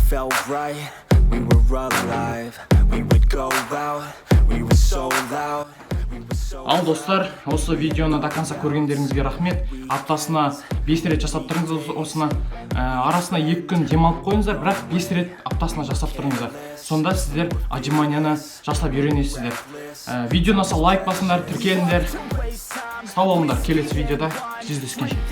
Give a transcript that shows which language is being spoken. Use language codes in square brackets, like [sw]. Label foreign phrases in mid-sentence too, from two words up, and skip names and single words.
[en] felt right, we were alive, we would go out, we were so loud. [kk] Ал достар, осы видеоны [ru] до конца [kk] көргендеріңізге рахмет. Аптасына 5 рет жасап тұрыңыз осыны. Арасына 2 күн демалып қойыңыздар, бірақ 5 рет аптасына жасап тұрыңыздар. Сонда сіздер отжиманияны жасап үйренесіздер. Видеоны лайк басыңдар, тіркеліңдер. Сау болыңдар, келесі видеода жүздескенше.